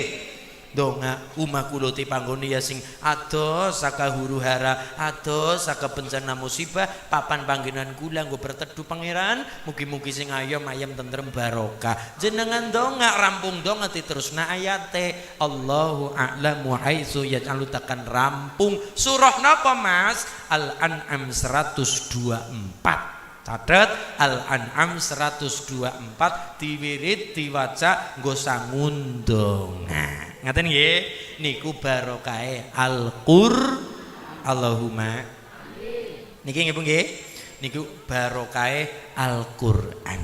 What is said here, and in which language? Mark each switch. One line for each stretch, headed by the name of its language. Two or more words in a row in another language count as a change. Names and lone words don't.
Javanese: Donga umah kula dipanggoni ya sing ados saka huru-hara, ados saka bencana musibah, papan panggenan kula nggo berteduh pangeran, mugi-mugi sing ayam tentrem barokah. Jenengan donga rampung donga diterusna ayate
Arabic: الله أعلم حيث يجعل
Javanese: takan rampung. Surah napa Mas? Al-An'am 124. Catet Al-An'am 124 diwirid diwaca nggo sangun donga. Ngaten nggih niku barokahe Allahumma niki nggih Bu nggih niku barokahe Al-Qur'an.